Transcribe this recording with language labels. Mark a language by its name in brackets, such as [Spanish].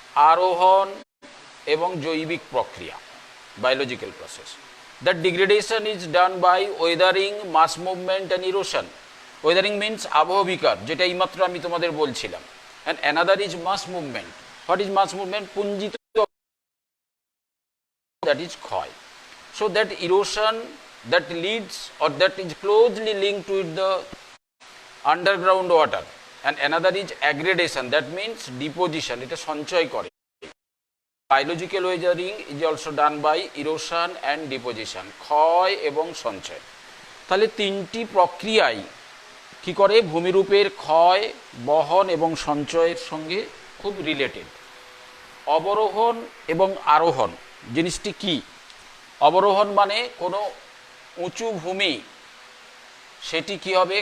[Bangla] আরোহণ এবং জৈবিক প্রক্রিয়া, biological process. [English] That degradation is done by weathering, mass movement and erosion. Weathering means আবহবিকার, [Bangla] যেটা এইমাত্র আমি তোমাদের বলছিলাম। [English] And another is mass movement. What is mass movement? [Bangla] পুঞ্জিত, [English] that is [Bangla] ক্ষয়. [English] So that erosion that leads or that is closely linked with the underground water, and another is aggradation, that means deposition, [Bangla] এটা সঞ্চয় করে। [English] Biological weathering is also done by erosion and deposition, [Bangla] ক্ষয় এবং সঞ্চয়। তাহলে তিনটি প্রক্রিয়াই কি করে? ভূমিরূপের ক্ষয়, বহন এবং সঞ্চয়ের সঙ্গে খুব রিলেটেড। অবরোহণ এবং আরোহণ জিনিসটি কি? অবরোহণ মানে কোনো উঁচু ভূমি, সেটি কি হবে?